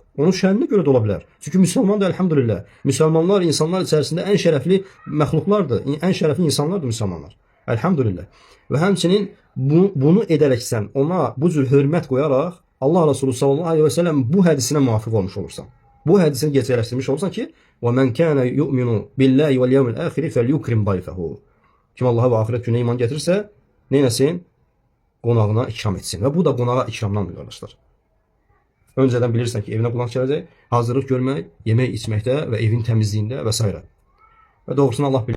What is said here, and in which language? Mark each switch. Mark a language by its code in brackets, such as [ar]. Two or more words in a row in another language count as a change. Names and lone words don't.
[az] Onun şəninə görə də ola bilər. Çünki müsəlman da elhamdülillah. Müsəlmanlar insanlar içərisində ən şərəfli məxluqlardır. Ən şərəfli insanlardır müsəlmanlar. Elhamdülillah. Və həmçinin bunu edərək sən ona bu cür hörmət qoyaraq Allah Resulü [ar] صلى الله عليه وسلم [az] bu hədisinə muvafiq olmuş olursan. Bu hədisini gerçəkləşdirmiş olursan ki, [ar] وَمَنْ كَانَ يُؤْمِنُ بِاللّٰهِ وَالْيَوْمِ الْآخِرِ فَلْيُكْرِمْ ضَيْفَهُ. [az] Kim Allah'a və axirət günə iman gətirirsə, neynəsin? Qonağına ikram etsin. Və bu da qonağa ikramdandır, qardaşlar. Öncədən bilirsən ki, evinə qonaq gələcək, hazırlıq görmək, yemək içməkdə və evin təmizliyində və s. Və doğrusunu Allah bilir.